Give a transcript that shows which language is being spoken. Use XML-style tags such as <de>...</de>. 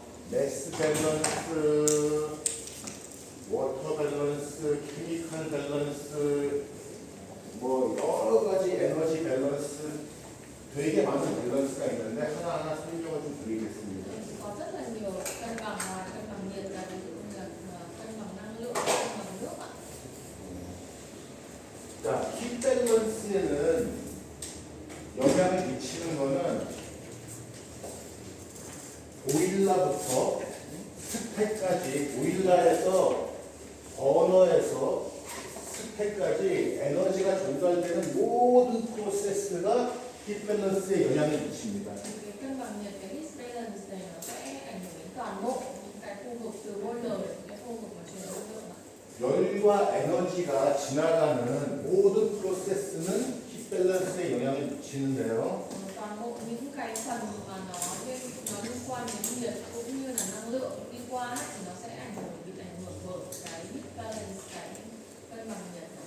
<ko>매스 밸런스, 워터 밸런스, 케미컬 밸런스, 뭐 여러 가지 에너지 밸런스, 되게 많은 밸런스가 있는데 하나하나 설명을 좀 드리겠습니다.</ko> <vi>có rất là nhiều cân bằng và cân bằng nhiệt là ví dụ như là cân bằng năng lượng, cân bằng nước ạ.</vi> <ko>자, 히 밸런스에는 영향을 미치는 거는 보일러부터 스택까지, 보일러에서 버너에서 스택까지 에너지가 전달되는 모든 프로세스가 히 밸런스에 영향을 미칩니다.</ko> <vi>Cái cân bằng nhiệt, cái heat balance này nó sẽ ảnh hưởng đến toàn bộ những cái khu vực từ boiler đến cái khu vực mà truyền năng lượng ạ.</vi> <ko>열과 에너지가 지나가는 모든 프로세스는 히 밸런스에 영향을 미치는데요.</ko> <vi>Toàn bộ những cái phần mà nó liên quan đến nhiệt cũng như là năng lượng đi qua thì nó sẽ bị ảnh hưởng bởi cái heat balance, cái cân bằng nhiệt.</vi>